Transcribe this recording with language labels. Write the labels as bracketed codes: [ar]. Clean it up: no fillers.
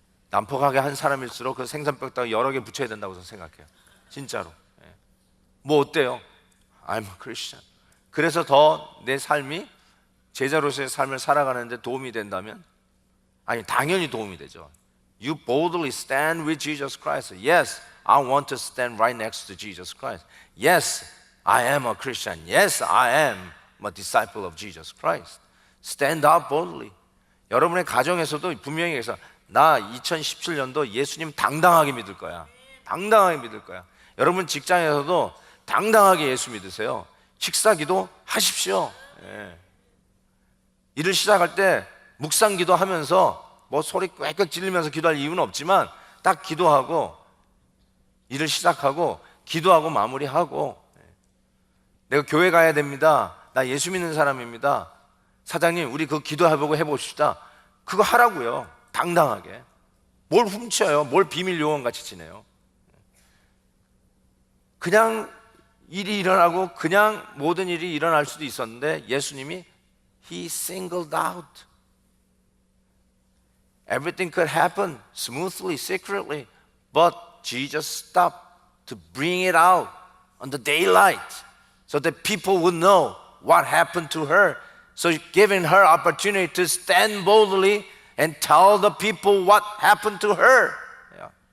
[ko] 난폭하게 한 사람일수록 그 생선 뼈 따고 여러 개 붙여야 된다고 저는 생각해요. 진짜로. 뭐 어때요? [en] I'm a Christian. [ko] 그래서 더 내 삶이 제자로서의 삶을 살아가는데 도움이 된다면, 아니, 당연히 도움이 되죠. [en] You boldly stand with Jesus Christ. Yes, I want to stand right next to Jesus Christ. Yes, I am a Christian. Yes, I am a disciple of Jesus Christ. Stand up boldly. [ko] 여러분의 가정에서도 분명히 해서 나 2017년도 예수님 당당하게 믿을 거야. 당당하게 믿을 거야. 여러분 직장에서도 당당하게 예수 믿으세요. 식사기도 하십시오. 일을 시작할 때 묵상기도 하면서 뭐 소리 꽥꽥 지르면서 기도할 이유는 없지만 딱 기도하고 일을 시작하고 기도하고 마무리하고, 내가 교회 가야 됩니다. 나 예수 믿는 사람입니다. 사장님, 우리 그거 기도해보고 해봅시다. 그거 하라고요. 당당하게. 뭘 훔쳐요? 뭘 비밀 요원같이 지내요? 그냥 일이 일어나고 그냥 모든 일이 일어날 수도 있었는데 예수님이 [en] He singled out. Everything could happen smoothly, secretly, but Jesus stopped to bring it out on the daylight so that people would know what happened to her. So giving her opportunity to stand boldly and tell the people what happened to her. Yeah.